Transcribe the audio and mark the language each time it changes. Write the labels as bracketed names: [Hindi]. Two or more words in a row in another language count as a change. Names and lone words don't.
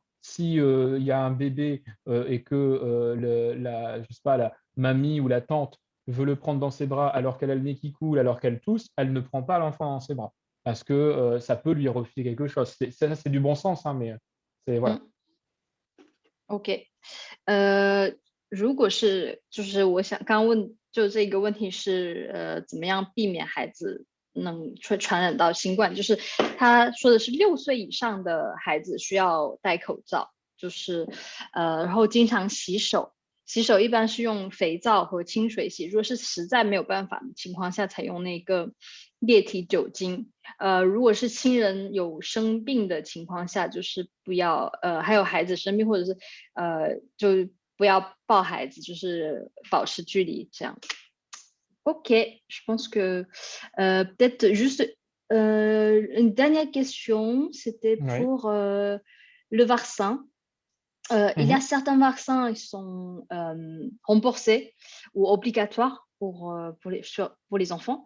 [French] Si il y a un bébé et que je sais pas, la mamie ou la tante veut le prendre dans ses bras alors qu'elle a le nez qui coule, alors qu'elle tousse, elle ne prend pas l'enfant dans ses bras parce que ça peut lui refiler quelque chose. Ça, c'est du bon sens, hein, mais c'est voilà. OK。 [Chinese] 如果是就是我想刚问就这个问题是怎么样避免孩子能传染到新冠，就是他说的是6岁以上的孩子需要戴口罩，就是然后经常洗手，洗手一般是用肥皂和清水洗，如果是实在没有办法的情况下才用那个液体酒精。如果是亲人有生病的情况下，就是不要还有孩子生病或者是就不要抱孩子，就是保持距离这样。 [French] OK, je pense que peut-être juste une dernière question, c'était pour le vaccin. Il y a certains vaccins qui sont remboursés ou obligatoires pour les enfants.